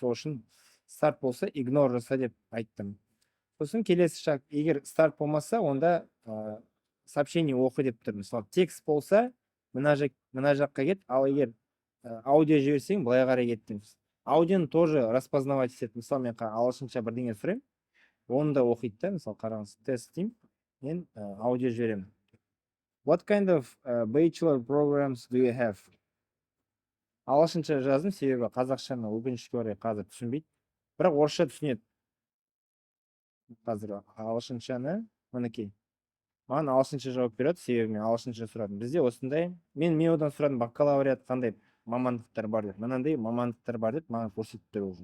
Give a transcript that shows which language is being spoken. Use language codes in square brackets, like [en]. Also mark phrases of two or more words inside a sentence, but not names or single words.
[kk] Сол үшін старт болса игнор жаса деп айттым. Сосын келесі шаг, егер старт болмаса, онда сообщение оқы деп тұр. Мысалы, текст болса мына жаққа кет, ал егер аудио жіберсең былай қарай кет дейміз. Аудионы [ru] тоже распознавать [kk] етеді. Мысалы, мен ағылшынша бірдеңе сұраймын, оны да оқиды да. Мысалы, қараңыз, тест деймін, мен аудио жіберемін. [en] What kind of bachelor programs do you have? [kk] Ағылшынша жаздым, себебі қазақшаны өкінішке орай қазір түсінбейді. Бірақ орысша түсінеді. қазір ағылшыншаны мінекей маған ағылшынша жауап береді, себебі мен ағылшынша сұрадым. Бізде осындай, мен одан сұрадым, бакалавриат қандай мамандықтар бар деп, мынандай мамандықтар бар деп маған көрсетіп тұр уже.